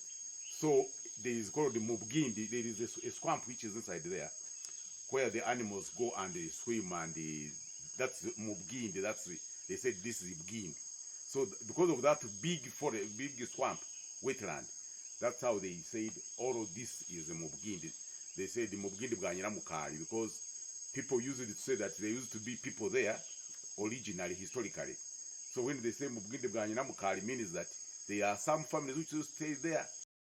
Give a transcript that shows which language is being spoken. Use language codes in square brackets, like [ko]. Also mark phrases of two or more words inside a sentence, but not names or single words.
[en] So there is called the Mubugindi. There is a swamp which is inside there, where the animals go and they swim, and that's the Mubugindi. They said this is Bugindi. So because of that big forest, big swamp, wetland, that's how they said all of this is the Mubugindi. They said the [nyn] Mubugindi bwanyira mukali, [en] because people used to say that there used to be people there originally, historically. So when they say [nyn] Mubugindi bwanyira mukali, [en] means that there are some families which used to stay there